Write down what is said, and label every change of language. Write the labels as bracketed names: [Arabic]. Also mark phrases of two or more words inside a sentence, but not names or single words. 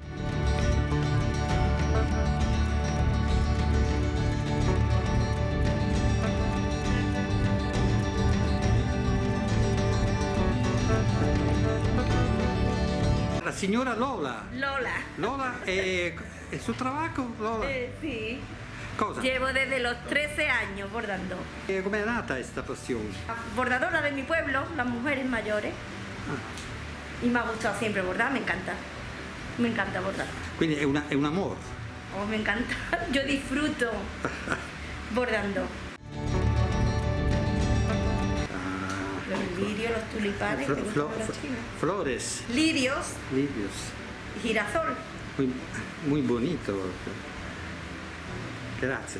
[Italian] La signora Lola. Lola. [Spanish] Lola, ¿es su trabajo, Lola? Sí. [Italian] Cosa? [Spanish] Llevo desde los 13 años bordando. [Italian] Come è nata questa passione? [Spanish] Bordadora de mi pueblo, las mujeres mayores. Y me ha gustado siempre bordar, me encanta. Me encanta bordar. [Italian] Quindi è un amore. [Spanish] Oh, me encanta. Yo disfruto bordando. Los lirios, los tulipanes, que gustan a los chinos. Flores. Lirios, Lirios. girasol. Muy bonito. Gracias.